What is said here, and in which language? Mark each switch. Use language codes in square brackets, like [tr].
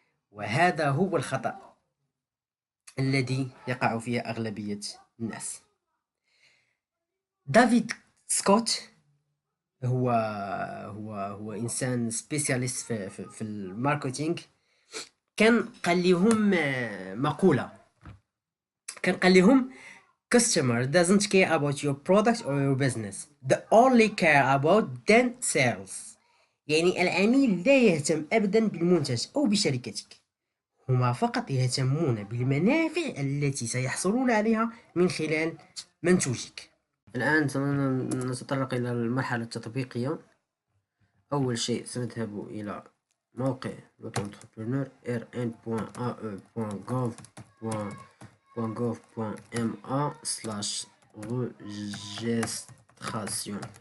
[ar] وهذا هو الخطأ الذي يقع فيه أغلبية الناس. دافيد سكوت هو إنسان سبيسياليست في الماركتينج. كان قال لهم مقولة، كان قال لهم [en] customer doesn't care about your product or your business, they only care about then sales. [ar] يعني العميل لا يهتم أبدا بالمنتج أو بشركتك، هما فقط يهتمون بالمنافع التي سيحصلون عليها من خلال منتوجك. الآن سنتطرق إلى المرحلة التطبيقية. أول شيء سنذهب إلى موقع l'auto-entrepreneur rn.ae.gov.ma/registration.